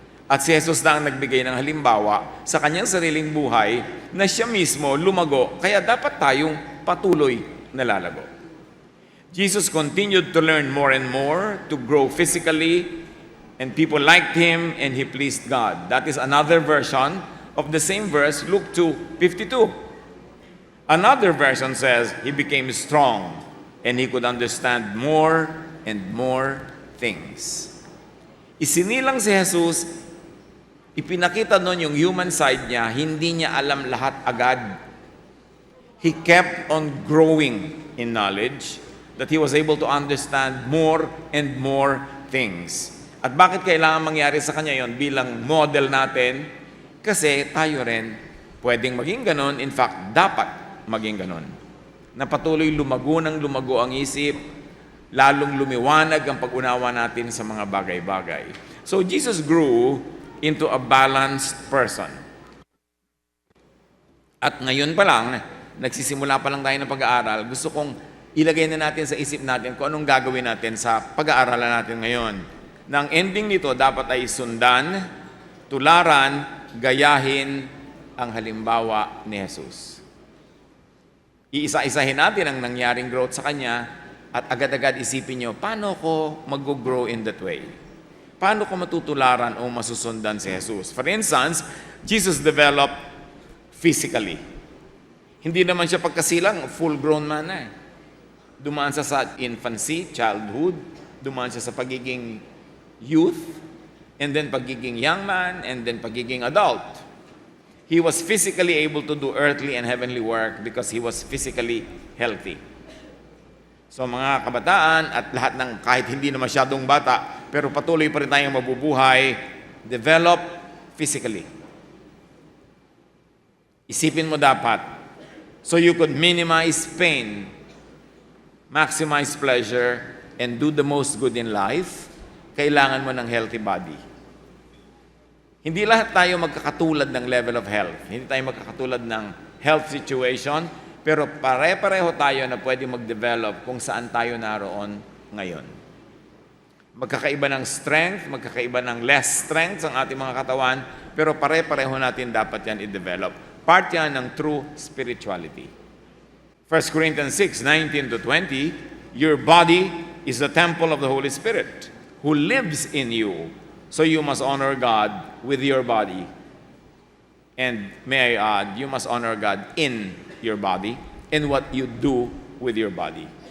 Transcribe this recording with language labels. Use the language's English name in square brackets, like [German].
[Filipino] At si Jesus na ang nagbigay ng halimbawa sa kanyang sariling buhay na siya mismo lumago, kaya dapat tayong patuloy na lalago. [English] Jesus continued to learn more and more, to grow physically, and people liked him and he pleased God. That is another version of the same verse, Luke 2:52. Another version says, he became strong and he could understand more and more things. [Filipino] Isinilang si Jesus, ipinakita nun yung human side niya, hindi niya alam lahat agad. [English] He kept on growing in knowledge that he was able to understand more and more things. [Filipino] At bakit kailangan mangyari sa kanya yon bilang model natin? Kasi tayo rin pwedeng maging ganon. [English] In fact, [Filipino] dapat maging ganon. Na patuloy lumago ng lumago ang isip, lalong lumiwanag ang pag-unawa natin sa mga bagay-bagay. [English] So Jesus grew into a balanced person. [Filipino] At ngayon pa lang, nagsisimula pa lang tayo ng pag-aaral, gusto kong ilagay na natin sa isip natin kung anong gagawin natin sa pag-aaralan natin ngayon. Nang ending nito, dapat ay sundan, tularan, gayahin ang halimbawa ni Jesus. Iisa-isahin natin ang nangyaring growth sa Kanya at agad-agad isipin nyo, paano ko mag-grow [English] in that way? [Filipino] Paano ko matutularan o masusundan si Jesus? [English] For instance, Jesus developed physically. [Filipino] Hindi naman siya pagkasilang, full-grown man na. Dumaan siya sa infancy, childhood, dumaan siya sa pagiging youth, and then pagiging young man, and then pagiging adult. [English] He was physically able to do earthly and heavenly work because he was physically healthy. [Filipino] So mga kabataan at lahat ng kahit hindi na masyadong bata, pero patuloy pa rin tayong mabubuhay, [English] develop physically. [Filipino] Isipin mo dapat, [English] so you could minimize pain, maximize pleasure, and do the most good in life, [Filipino] kailangan mo ng healthy body. Hindi lahat tayo magkakatulad ng [English] level of health. [Filipino] Hindi tayo magkakatulad ng [English] health situation, [Filipino] pero pare-pareho tayo na pwede mag-develop kung saan tayo naroon ngayon. Magkakaiba ng strength, magkakaiba ng less strength ang ating mga katawan, pero pare-pareho natin dapat yan i-develop. Part yan ng [English] true spirituality. 1 Corinthians 6:19-20, your body is the temple of the Holy Spirit who lives in you. So you must honor God with your body. And may I add, you must honor God in your body and what you do with your body.